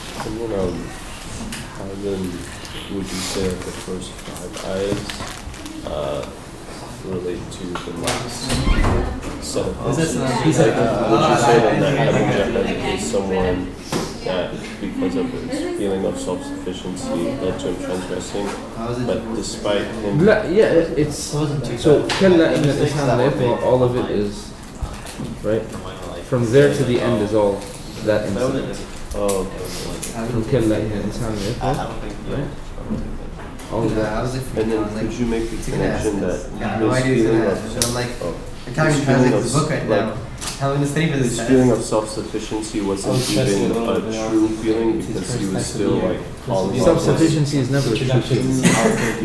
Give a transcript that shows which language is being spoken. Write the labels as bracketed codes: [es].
[en] And then, how then would you say that the first 5 ayahs relate to the last set of ayahs? Would you say that Abu Jahl is someone that, because of his feeling of self-sufficiency, led to him transgressing, but despite him... Yeah, it's... So, [ar] كَلَّا إِنَّ الْإِنسَانَ لَيَطْغَى, [en] all of it is... Right? From there to the end is all that incident. Oh, From [ar] كَلَّا إِنَّ الْإِنسَانَ لَيَطْغَى, [en] right? All of that. and then could you make the connection that his feeling of... I'm trying to translate this book right now. His feeling of self-sufficiency wasn't even a true feeling because he was still calling on... Self-sufficiency is never a true feeling.